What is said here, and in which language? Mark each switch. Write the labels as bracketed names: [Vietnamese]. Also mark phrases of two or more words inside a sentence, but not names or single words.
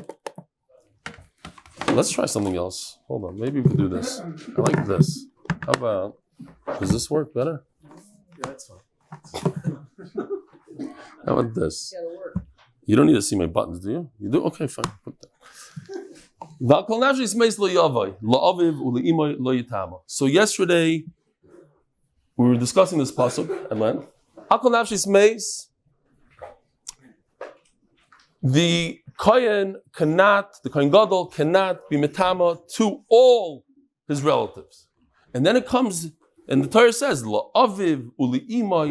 [English] Let's try something else. Hold on, maybe we can do this. I like this. How about? Does this work better? Yeah, that's fine. How about this? Yeah, it'll work. You don't need to see my buttons, do you? You do? Okay, fine. Put that. [Hebrew] ועל כל נפשת מת לא יבא לאביו ולאמו לא יטמא. [English] So yesterday we were discussing this pasuk at length. [Hebrew] ועל כל נפשת מת. [English] The [Hebrew] כהן גדול [English] cannot be metama to all his relatives. And then it comes, and the Torah says, [Hebrew] לאביו ולאמו.